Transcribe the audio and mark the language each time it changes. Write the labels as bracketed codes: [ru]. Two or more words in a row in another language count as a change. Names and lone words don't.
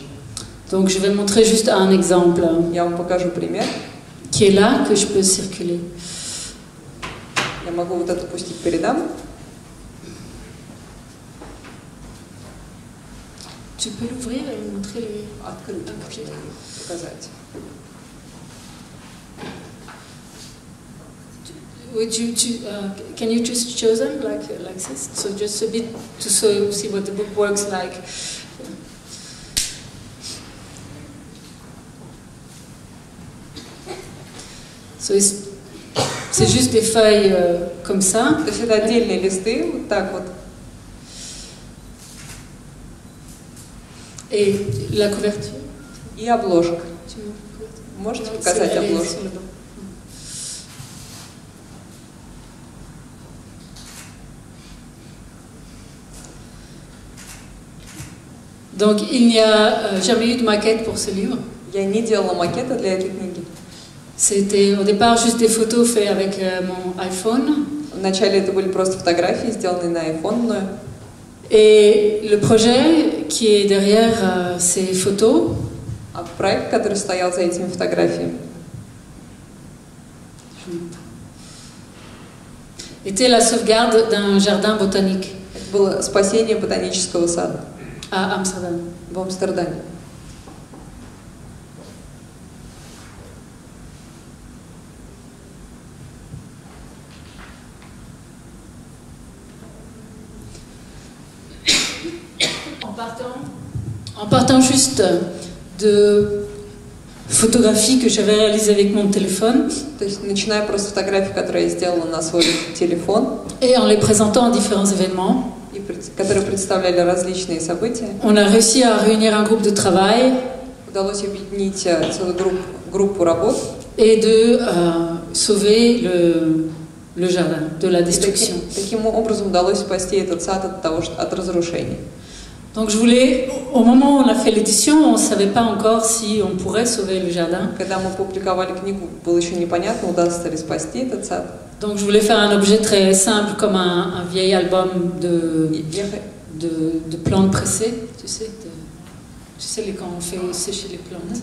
[fr] Donc je vais montrer juste un exemple [ru] Я вам покажу пример. [fr] qui est là, que je peux circuler. [ru] Я могу вот это пустить передам. [fr] Tu peux l'ouvrir et montrer les... [ru] Открыть, можно показать. [en] Can you just show them like this? So just a bit to see what the book works like. [fr] So c'est juste des feuilles comme ça. [ru] То есть это отдельные листы, вот так вот. [fr] Et la couverture. [ru] И обложка. Можете показать обложку? [fr] Donc il n'y a jamais eu de maquette pour ce livre. [ru] Я не делала макета для этой книги. [fr] C'était au départ juste des photos faites avec mon iPhone. [ru] Вначале это были просто фотографии, сделанные на iPhone мною. [fr] Et le projet qui est derrière ces photos, [ru] А проект, который стоял за этими фотографиями, [fr] était la sauvegarde d'un jardin botanique [ru] это было спасение ботанического сада [fr] à Amsterdam. [ru] в Амстердаме. [fr] En partant juste de photographies que j'avais réalisées avec mon téléphone, [ru] То есть, начиная просто с фотографий, которые я сделала на свой телефон, [fr] et en les présentant à différents événements, [ru] и которые представляли различные события, [fr] on a réussi à réunir un groupe de travail [ru] удалось объединить целую группу работ [fr] et de sauver le jardin de la destruction. [ru] Таким образом удалось спасти этот сад от разрушения. [fr] Donc je voulais, au moment où on a fait l'édition, on ne savait pas encore si on pourrait sauver le jardin. [ru] Когда мы публиковали книгу, было еще непонятно, удастся ли спасти этот сад. [fr] Donc je voulais faire un objet très simple comme un vieil album de plantes pressées, tu sais quand on fait sécher les plantes.